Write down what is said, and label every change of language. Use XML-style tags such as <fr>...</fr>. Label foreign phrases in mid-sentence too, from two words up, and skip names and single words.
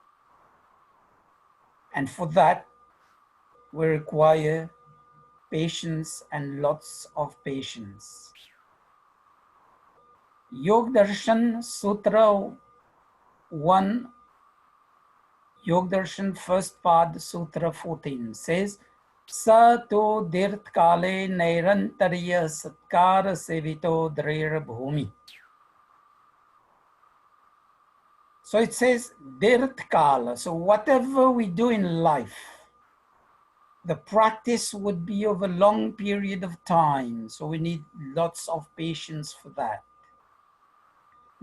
<en>And for that, we require patience and lots of patience. Yog Darshan Sutra 1, Yog Darshan first part, Sutra 14 says,</en> <sa>स तु दीर्घ काल नैरन्तर्य सत्कार सेवितो दृढ भूमिः.</sa> <en>So it says</en> <sa>दीर्घ काल.</sa> <en>So whatever we do in life, the practice would be over a long period of time. So we need lots of patience for that.</en>